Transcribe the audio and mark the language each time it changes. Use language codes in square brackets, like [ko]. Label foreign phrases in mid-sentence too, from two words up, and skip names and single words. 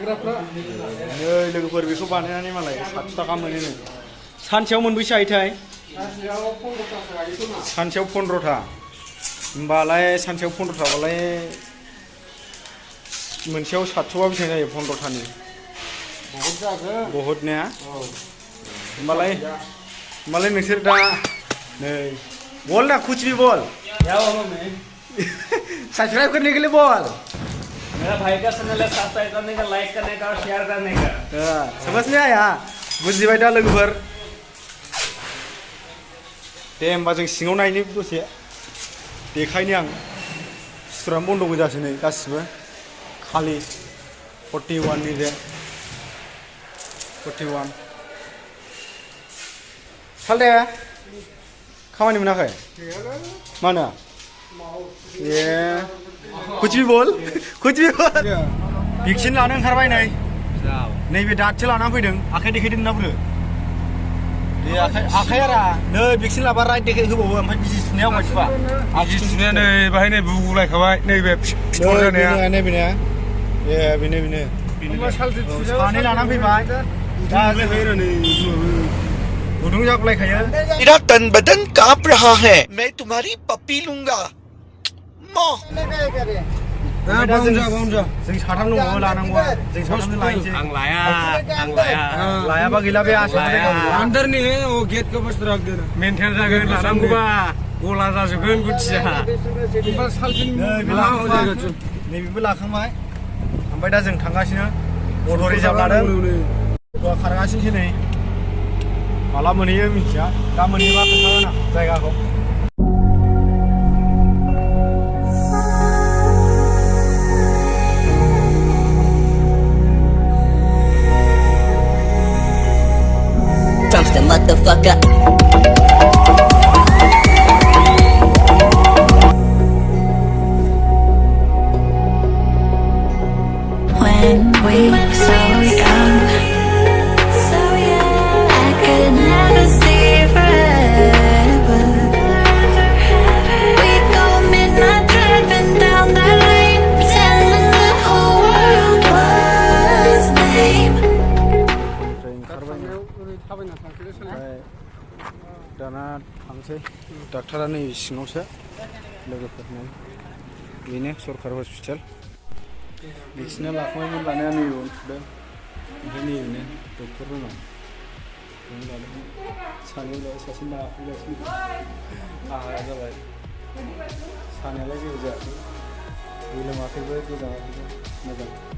[brx] लोगोफोर बेखौ बानायनानै मालाय 700 थाखा मोनो सानसेयाव मोनबैसे हायोथाय सानसेयाव 15था होमबालाय सानसेयाव 15थाबालाय मोनसेयाव 700बा बेसेबां जायो 15थानि बहुत जागोन [hi] बहुत [brx] ने होमबालाय नोंसोर दा नै [hi] बोल ना कुछ भी बोल सब्सक्राइब करने के लिए बोल मेरा भाई का चैनल है सब्सक्राइब करने का लाइक करने का और शेयर करने का समझ में आया [brx] बुजिबाय दा लोगोफोर दे होमबा जों सिङाव नायनि दसे देखायनि आं सुराम बन्द गोजासै नै गासिबो खालि 41 नि जे 41 सालदे खामानि मोनाखै मानो ए [hi] कुछ भी बोल [brx] भेक्सिन लानो ओंखारबाय नै नैबे दादसो लानानै फैदों आखाइ देखायदों ना बुरो दे आखाइ आरा नै भेक्सिन लाबा राइट देखाय होबावो ओमफ्राय बिजि थुनायाव मानसिफा बिजि थुनाया नै बाहाय नै बुगुलायखाबाय नैबे फिथर जानाया नैबे ए बेनो सानै लानानै फैबाय दा गुदुं जागलायखायो [hi] मेरा तन बदन कांप रहा है मैं तुम्हारी पप्पी लूंगा [brx] जों साथाम दङ लानांगौ जों साथामनो लायनोसै आं लाया लायाबा गैला बे [hi] अंदर नहीं है वो गेट के पास रख देना [brx] मेंटेन जागोन लानांगौबा गला जाजोबगोन गुथिया नैबेबो लाखांबाय ओमफ्राय दा जों थांगासिनो अट' रिजार्भ लादों खारगासिनोसै नै माला मोनहैयो मिथिया दा मोनहैबा खोन्थागोन आं जायगाखौ [en] The motherfucker. When we so young, I could never see forever. We go midnight driving down that lane, pretending the whole world was lame. [brx] दाना थांसै डाक्टारा नै सिङावसो लोगोफोरनो बेनो सरखार हस्पिटाल भेक्सिना लाखांबायमोन लानाया नै उन्दुदों ओमफ्राय नैबेनो डक्टर रुमाव लादों सानै लाबाय सासे लाफैगासिनो आहारा जाबाय सानायालाय जेबो जायाखै गोलोमाखैबो गोजाङाखैबो मोजां